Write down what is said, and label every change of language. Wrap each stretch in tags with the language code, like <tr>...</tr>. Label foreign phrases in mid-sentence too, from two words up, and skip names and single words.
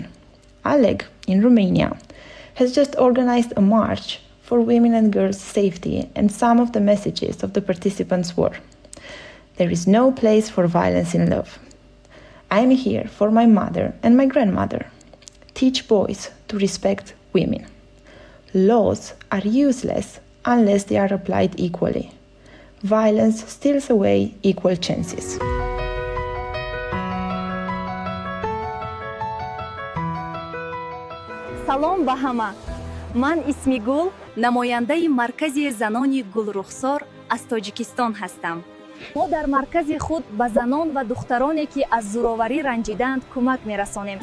<en>Aleg, in Romania, has just organized a march for women and girls' safety, and some of the messages of the participants were: there is no place for violence in love. I am here for my mother and my grandmother. Teach boys to respect women. Laws are useless unless they are applied equally. Violence steals away equal chances.</en> <tg>салом ба ҳама. ман исми гул намояндаи маркази занони гулрухсор аз тоҷикистон ҳастам. мо дар маркази худ ба занон ва духтароне ки аз зӯроварӣ ранҷиданд кӯмак мерасонем.</tg>